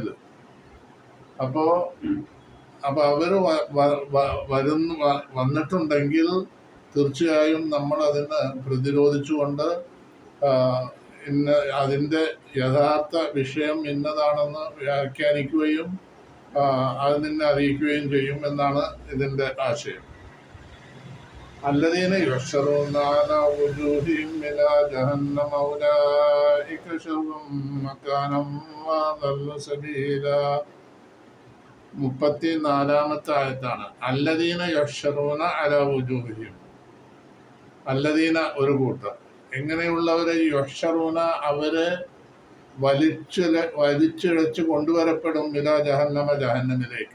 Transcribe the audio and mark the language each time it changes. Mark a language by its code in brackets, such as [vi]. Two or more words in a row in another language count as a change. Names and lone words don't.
[ml] അപ്പോ അവര് വന്നിട്ടുണ്ടെങ്കിൽ തീർച്ചയായും നമ്മൾ അതിന് പ്രതിരോധിച്ചുകൊണ്ട് അതിൻ്റെ യഥാർത്ഥ വിഷയം ഇന്നതാണെന്ന് വ്യാഖ്യാനിക്കുകയും അത് നിന്നെ അറിയിക്കുകയും ചെയ്യും എന്നാണ് ഇതിൻ്റെ ആശയം. [ar] الذين يحشرون على وجوههم إلى جهنم أولئك شر مكانا وأضل سبيلا. [ml] 34-ാമത്തെ ആയത്താണ്. [ar] الذين يحشرون على وجوههم. [ml] അല്ലദീന ഒരു കൂട്ടർ. എങ്ങനെയുള്ളവരെ? യഹ്ശറൂന അവരെ വലിച്ചിഴച്ച് കൊണ്ടുവരപ്പെടും [ar] إلى جهنم [ml] ജഹന്നമിലേക്ക്.